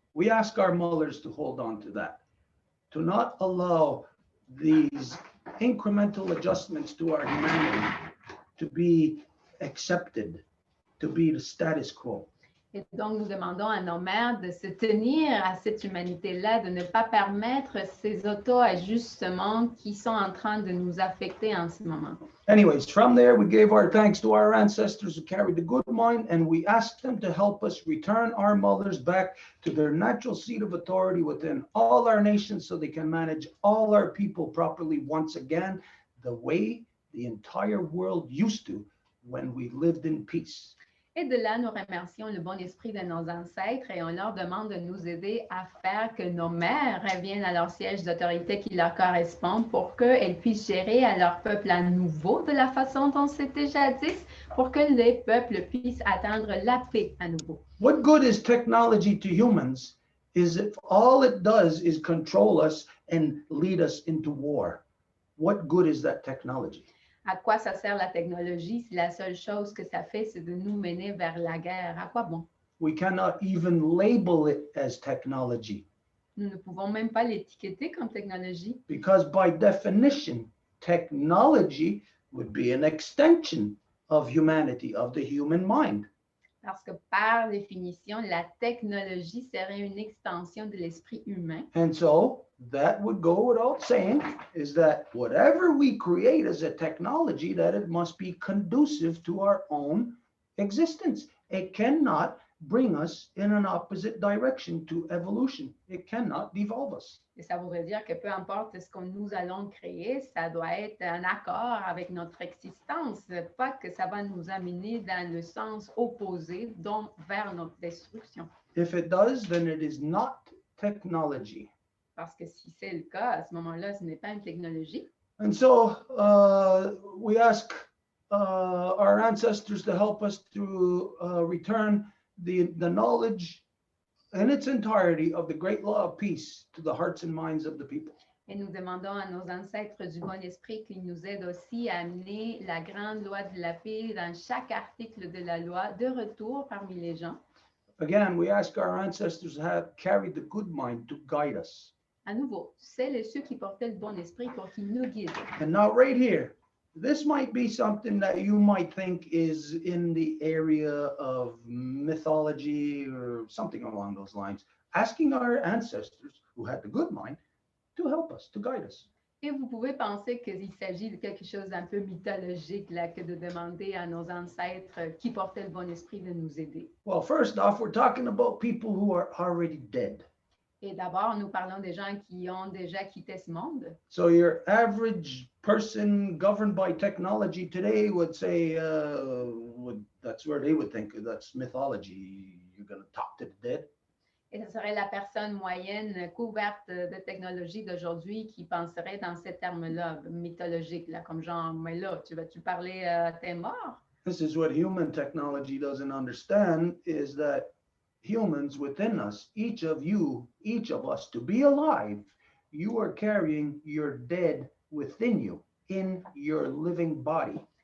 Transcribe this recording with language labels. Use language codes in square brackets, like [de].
[en] We ask our mothers to hold on to that, to not allow these incremental adjustments to our humanity to be accepted, to be the status quo. [fr] Et donc, nous demandons à nos mères de se tenir à cette humanité-là, de ne pas permettre ces auto-ajustements qui sont en train de nous affecter en ce moment. [en] Anyways, from there, we gave our thanks to our ancestors who carried the good mind, and we asked them to help us return our mothers back to their natural seat of authority within all our nations so they can manage all our people properly once again, the way the entire world used to when we lived in peace. [fr] Et de là, nous remercions le bon esprit de nos ancêtres et on leur demande de nous aider à faire que nos mères reviennent à leur siège d'autorité qui leur correspond pour qu'elles puissent gérer à leur peuple à nouveau de la façon dont c'était jadis, pour que les peuples puissent atteindre la paix à nouveau. [en] What good is technology to humans is if all it does is control us and lead us into war? What good is that technology? [fr] À quoi ça sert la technologie si la seule chose que ça fait, c'est de nous mener vers la guerre? À quoi bon? [en] We cannot even label it as technology [fr] Nous ne pouvons même pas l'étiqueter comme technologie [en] because by definition, technology would be an extension of humanity, of the human mind. [fr] parce que par définition, la technologie serait une extension de l'esprit humain. [en] And so that would go without saying is that whatever we create as a technology, that it must be conducive to our own existence. It cannot bring us in an opposite direction to evolution. It cannot devolve us. [fr] Et ça voudrait dire que peu importe ce que nous allons créer, ça doit être en accord avec notre existence, pas que ça va nous amener dans le sens opposé, donc vers notre destruction. [en] If it does, then it is not technology. [fr] Parce que si c'est le cas, à ce moment-là, ce n'est pas une technologie. [en] And so we ask our ancestors to help us to return the knowledge in its entirety of the great law of peace to the hearts and minds of the people. [fr] Et nous demandons à nos ancêtres du bon esprit qu'ils nous aident aussi à amener la grande loi de la paix dans chaque article de la loi de retour parmi les gens. [en] Again, we ask our ancestors to have carried the good mind to guide us. [fr] À nouveau, celles et ceux qui portaient le bon esprit pour qu'ils nous guident. [en] And now right here, this might be something that you might think is in the area of mythology or something along those lines. Asking our ancestors who had the good mind to help us, to guide us. [fr] Et vous pouvez penser qu'il s'agit de quelque chose d'un peu mythologique là, que de demander à nos ancêtres qui portaient le bon esprit de nous aider. [en] Well, first off, we're talking about people who are already dead. [fr] Et d'abord, nous parlons des gens qui ont déjà quitté ce monde. [en] So your average person governed by technology today would say, would that's where they would think that's mythology. You're going to talk to the dead. [fr] Et ce serait la personne moyenne couverte de technologie d'aujourd'hui qui penserait dans ces termes-là, mythologiques, là, comme genre, mais là, tu vas-tu parler à tes morts? [en] This is what human technology doesn't understand, is that humans within us, each of you, each of us, to be alive, you are carrying your dead within you in your living body.